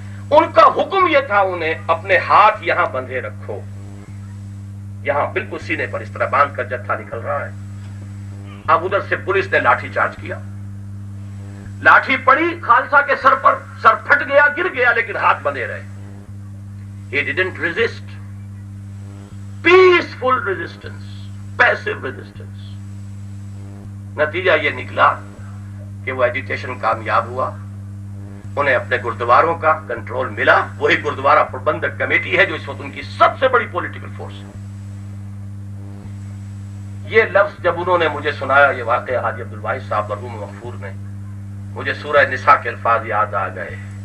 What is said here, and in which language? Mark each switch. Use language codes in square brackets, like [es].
[ur] ان کا حکم یہ تھا انہیں اپنے ہاتھ یہاں بندھے رکھو، یہاں بالکل سینے پر اس طرح باندھ کر جتھا نکل رہا ہے. اب ادھر سے پولیس نے لاٹھی چارج کیا، لاٹھی پڑی خالصہ کے سر پر، سر پھٹ گیا، گر گیا، لیکن ہاتھ بندھے رہے. [en] He didn't resist. Peaceful resistance, passive resistance. [ur] نتیجہ یہ نکلا کہ وہ ایجیٹیشن کامیاب ہوا، انہیں اپنے گردواروں کا کنٹرول ملا. وہی گردوارہ پربندک کمیٹی ہے جو اس وقت ان کی سب سے بڑی پولیٹیکل فورس ہے. یہ لفظ جب انہوں نے مجھے سنایا، یہ واقعہ حاجی عبدالواحد صاحب مرحوم مغفور نے، مجھے سورہ نساء کے الفاظ یاد آ گئے.